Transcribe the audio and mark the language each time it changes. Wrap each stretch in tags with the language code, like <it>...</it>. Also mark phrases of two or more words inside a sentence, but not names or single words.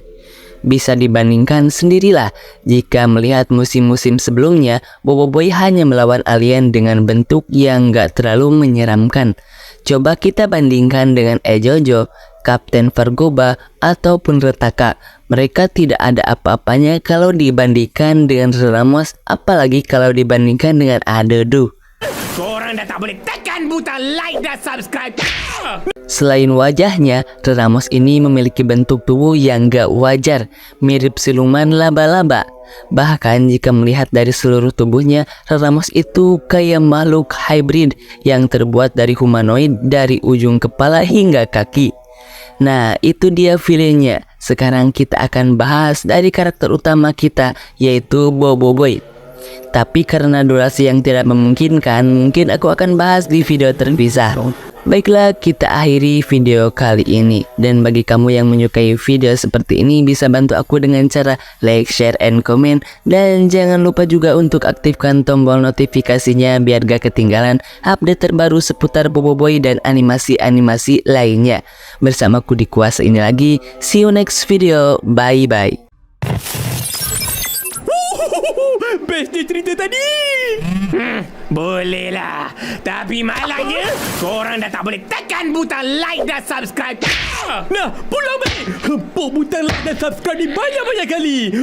<id>Bisa dibandingkan sendirilah jika melihat musim-musim sebelumnya, Bobo Boy hanya melawan alien dengan bentuk yang gak terlalu menyeramkan. Coba kita bandingkan dengan Ejojo, Kapten Vergoba, ataupun Retaka. Mereka tidak ada apa-apanya kalau dibandingkan dengan Ramos, apalagi kalau dibandingkan dengan Adodu.</id> <ms>Korang dah tak boleh tekan butang like dan subscribe.</ms> <id>Selain wajahnya, Ramos ini memiliki bentuk tubuh yang gak wajar, mirip siluman laba-laba. Bahkan jika melihat dari seluruh tubuhnya, Ramos itu kayak makhluk hybrid yang terbuat dari humanoid dari ujung kepala hingga kaki. Nah, itu dia villainnya. Sekarang kita akan bahas dari karakter utama kita, yaitu Boboiboy. Tapi karena durasi yang tidak memungkinkan, mungkin aku akan bahas di video terpisah. Baiklah, kita akhiri video kali ini. Dan bagi kamu yang menyukai video seperti ini, bisa bantu aku dengan cara</id> <en>like, share, and comment.</en> <id>Dan jangan lupa juga untuk aktifkan tombol notifikasinya biar gak ketinggalan update terbaru seputar Boboiboy dan animasi-animasi lainnya. Bersamaku di Kuasa ini lagi.</id> <en>See you next video. Bye-bye.</en> <ms>Bestnya cerita tadi. Boleh lah. Tapi malangnya, korang dah tak boleh tekan butang like dan subscribe. Nah, pulang balik. Hempuk butang like dan subscribe ni banyak-banyak kali.</ms>